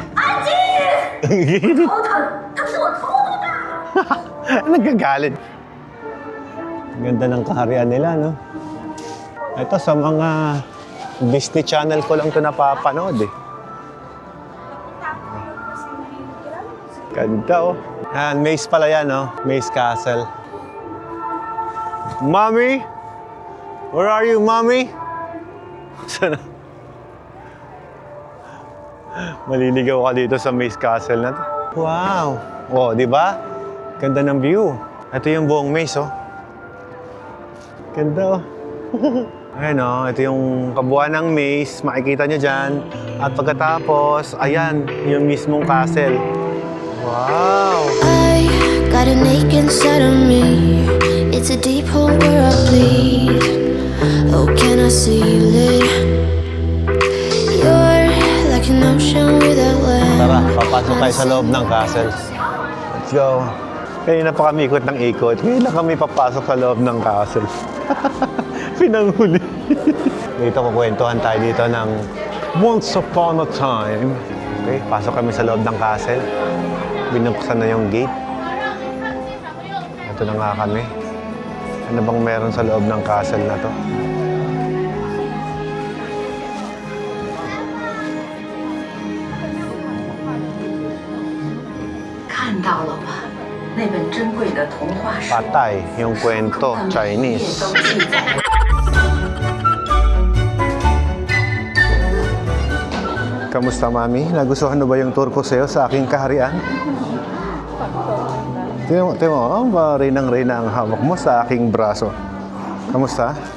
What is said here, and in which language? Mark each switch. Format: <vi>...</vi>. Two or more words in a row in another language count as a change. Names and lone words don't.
<tl>Nagagalit. Ganda ng kaharian nila, no? Ito sa mga Disney Channel ko lang ito napapanood eh. Ganda oh. Yan, Maze pala yan, no? Maze Castle. Mommy?</tl> <en>Where are you,</en> <tl>Mommy? Sana. Maliligaw ka dito sa Maze Castle na to. Wow! Oh, di ba? Ganda ng view. Ito yung buong maze, oh. Ganda, oh. Ayan, oh. Ito yung kabuuan ng maze. Makikita nyo dyan. At pagkatapos, ayan, yung mismong castle. Wow!</tl> <en>I got an ache inside of me. It's a deep hole where I bleed. Oh, can I seal it? You're like an ocean without land.</en> <tl>Tara, papasok tayo sa loob ng castle.</tl> <en>Let's go.</en> <tl>Kanina pa kami ikot ng ikot. Ngayon lang kami papasok sa loob ng castle. Pinanghuli. Dito kukwentuhan tayo dito ng Once Upon a Time. Okay, pasok kami sa loob ng castle. Binuksan na yung gate. Ito na nga kami. Ano bang meron sa loob ng castle na to?</tl> <zh>看到了吧？那本珍贵的童话书，</zh> <tl>Patay, yung kwento,</tl> <zh>它每一页</zh> <tl>Chinese.</tl> <zh>都记载了</zh> <tl>Kamusta, Mami? Nagustuhan mo ba yung tour ko sa'yo sa aking kaharian? Tingnan mo, reinang-reina ang hawak mo sa aking braso. Kamusta?</tl>